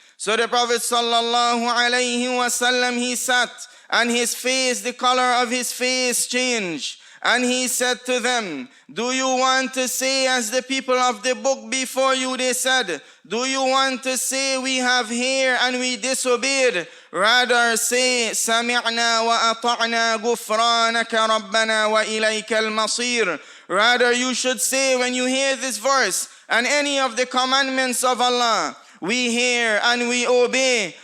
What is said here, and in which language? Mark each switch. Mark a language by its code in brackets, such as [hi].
[en] So the Prophet sallallahu alayhi wasallam, he sat and his face, the color of his face changed. And he said to them, do you want to say as the people of the book before you, they said, do you want to say we have heard and we disobeyed? Rather say, [ar] سَمِعْنَا وَأَطَعْنَا غُفْرَانَكَ رَبَّنَا وَإِلَيْكَ الْمَصِيرُ. [en] Rather you should say when you hear this verse and any of the commandments of Allah, we hear and we obey.